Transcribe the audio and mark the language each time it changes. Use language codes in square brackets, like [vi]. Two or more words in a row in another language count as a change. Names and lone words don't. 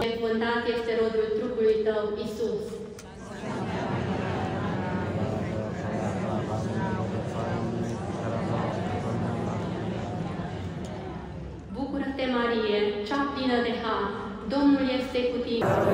[ro] binecuvântat este rodul trupului tău, Iisus. Bucură-te, Marie, cea plină de har, Domnul este cu tine.